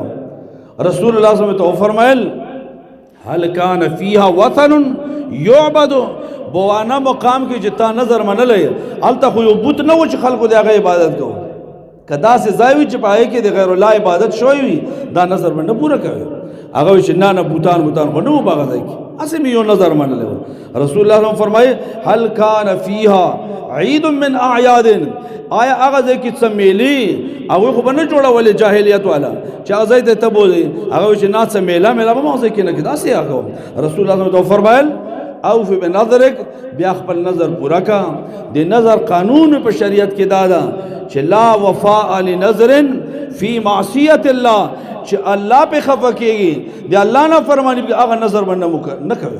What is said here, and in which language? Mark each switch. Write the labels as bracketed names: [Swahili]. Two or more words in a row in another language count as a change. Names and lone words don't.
[Pashto] رسول الله [Arabic] صلی الله علیه وسلم [Pashto] ته وفرمایل [Arabic] هل کان فیها وطن یعبد، [Pashto] بوانه مقام کې چې تا نظر منلی هلته خو یو بت نه و چې خلکو د هغه عبادت کوو، که داسې ځای وي چې په هغې کې د غیر الله عبادت شوی وي دا نظر به نه پوره کوي. هغه وایي چې نه بوتان خو نه و په هغه ځای کې، هسې مې یو نظر منلی و. رسول الله صلی فرمایي [Arabic] هل کان فیها عید من اعیاد، [Pashto] آیا هغه ځای کې څه میلې هغوی خو به نه جوړولې جاهلیت والا چې هغه ځای ته ته بوځئ، هغه وایي چې نه څه میله به ما هغه ځای کې نه کړي داسې هغه کوم. رسول الله [Arabic] صلی الله علیه [Pashto] فرمایل [Arabic] اوفی بنظرک، [Pashto] بیا خپل نظر پوره کا. د نظر قانون په شریعت کې دا ده چې [Arabic] لا وفاء لنظر فی معصیت الله، [Pashto] چې الله په خفه کېږي د الله نه فرمانی به هغه نظر باندې نه کوي.